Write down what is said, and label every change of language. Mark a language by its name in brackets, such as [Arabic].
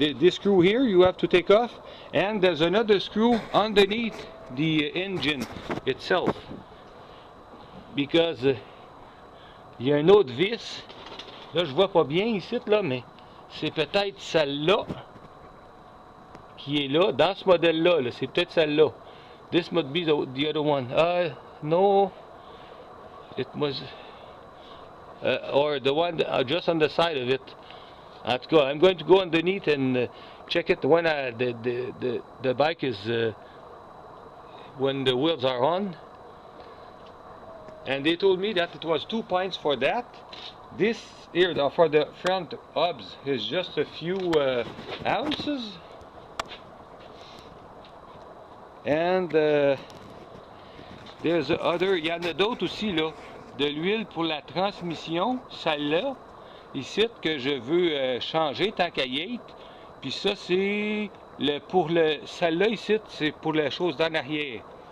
[English] screw here you have to take off, and there's another screw underneath the engine itself, because [French] il y a une autre vis, là je vois pas bien ici là, mais c'est peut-être celle-là qui est là, dans ce modèle-là, c'est peut-être celle-là. [English] This must be the other one. No, it was, or the one just on the side of it. [French] En tout cas, [English] I'm going to go underneath and check it when the bike is, when the wheels are on. And they told me that it was 2 pints for that. This here, for the front hubs, is just a few ounces. And there's other, [French] il y en a d'autres aussi là, de l'huile pour la transmission, celle-là, ici, que je veux changer tant qu'à y être. Puis ça, c'est celle-là ici, c'est pour la chose d'en arrière.